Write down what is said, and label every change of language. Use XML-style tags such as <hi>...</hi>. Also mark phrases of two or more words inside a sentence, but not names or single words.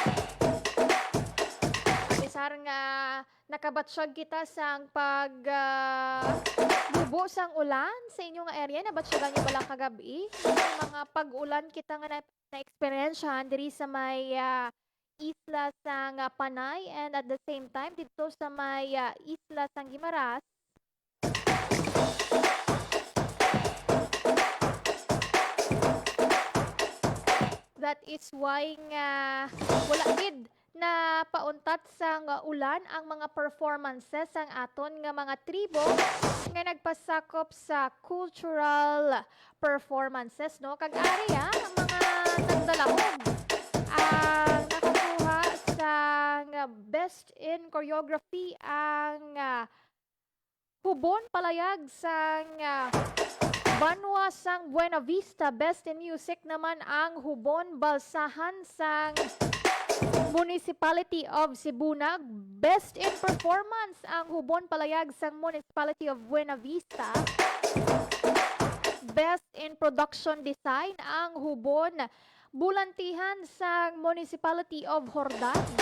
<hil>Bisar nga nakabatsyag kita sang pag bubo sang ulan sa inyong area nabatsyagan niyo bala kagabi mga pag-ulan kita nga na-experiencehan diri sa may isla sang Panay</hil> <en>and at the same time</en> <hil>dito sa may isla sang Guimaras.</hil> <en>That is why</en> <hil>nga wala gid na pauntat sang ulan ang mga performances sang aton nga mga tribo nga nagpasakop sa</hil> <en>cultural performances</en> <hil>no kag ari ang mga nagdala choreography ang hubon palayag sang Banwa sang Buena Vista. Best in Music naman ang hubon balsahan sang Municipality of Sibunag. Best in Performance ang hubon palayag sang Municipality of Buena Vista. Best in Production Design ang hubon bulantihan sang Municipality of Hordan.</hil>